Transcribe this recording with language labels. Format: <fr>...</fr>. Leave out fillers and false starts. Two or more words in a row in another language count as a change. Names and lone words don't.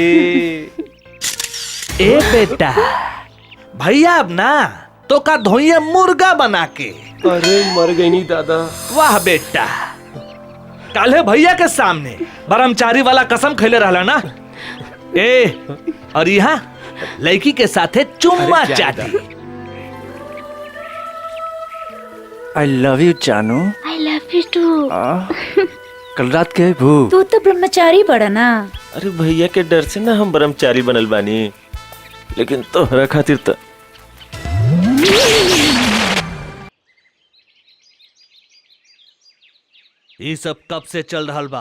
<bho>ए बेटा, भैया अब ना तो का धोइए मुर्गा बना के। अरे मर गई नहीं दादा। वाह बेटा, काले भैया के सामने ब्रह्मचारी वाला कसम खैले रहला ना। ए और यहाँ लड़की के साथे चुम्मा चाटी।</bho> <en>I love you जानू। I love you too।</en> <bho>कल रात के भू तू तो ब्रह्मचारी बड़ा ना। अरे भैया के डर से ना हम ब्रह्मचारी बनल बानी, लेकिन तोहरा खातिर तो ये सब कब से चल रहा बा?</bho>